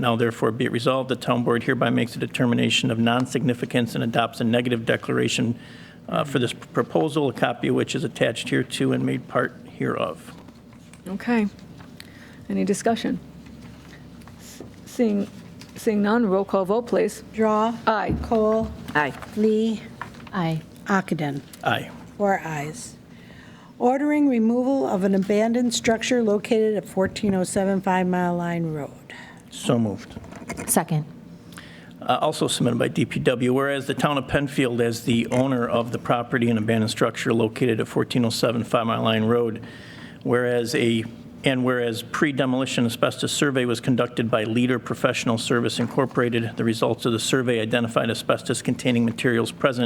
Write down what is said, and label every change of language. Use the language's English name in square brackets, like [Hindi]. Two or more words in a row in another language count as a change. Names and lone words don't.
[English] Now therefore be it resolved, the town board hereby makes a determination of non-significance and adopts a negative declaration for this proposal, a copy of which is attached hereto and made part hereof. Okay. Any discussion? Seeing none, roll call vote, please. Drawe. Aye. Kohl. Aye. Lee. Aye. Ockenden. Aye. 4 ayes. Ordering removal of an abandoned structure located at 14075 Mile Line Road. So moved. Second. Also submitted by DPW, whereas the town of Penfield, as the owner of the property and abandoned structure located at 1407 5 Mile Line Road, whereas a And whereas pre-demolition asbestos survey was conducted by Leader Professional Service Incorporated, the results of the survey identified asbestos-containing materials present.